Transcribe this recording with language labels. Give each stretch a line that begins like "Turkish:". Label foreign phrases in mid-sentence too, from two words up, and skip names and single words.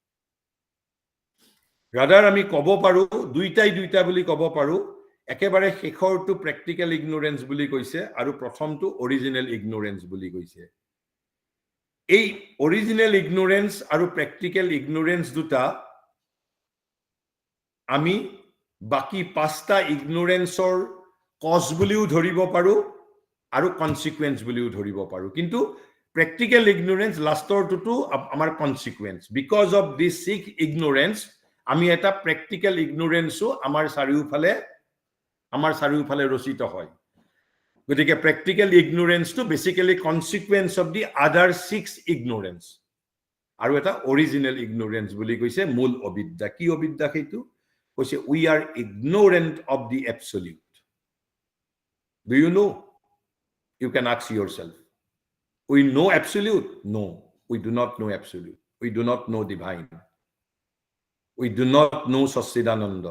Assamese: ৰাদাৰ আমি ক'ব পাৰো দুইটা বুলি ক'ব পাৰো একেবাৰে শেষৰটো
English: practical ignorance
Assamese: বুলি কৈছে আৰু প্ৰথমটো
English: original ignorance
Assamese: বুলি কৈছে এই
English: original ignorance
Assamese: আৰু
English: practical ignorance
Assamese: দুটা আমি বাকি 5টা ইগনোৰেন্সৰ কজ বুলিও ধৰিব পাৰো আৰু কনসিকুৱেন্স বুলিও ধৰিব পাৰো কিন্তু
English: practical ignorance
Assamese: লাষ্টৰটো আমাৰ
English: consequence because of this six ignorance
Assamese: আমি এটা প্ৰ্যাকটিক্যাল ইগনোৰেন্সও আমাৰ চাৰিওফালে ৰচিত হয় গতিকে
English: practical ignorance to basically consequence of the other 6 ignorance.
Assamese: আৰু এটা
English: original ignorance
Assamese: বুলি কৈছে মূল অবিদ্যা কি অবিদ্যা সেইটো কৈছে
English: we are ignorant of the absolute. Do you know? You can ask yourself. We know absolute? No, we do not know absolute. We do not know divine. We do not know Sachidananda.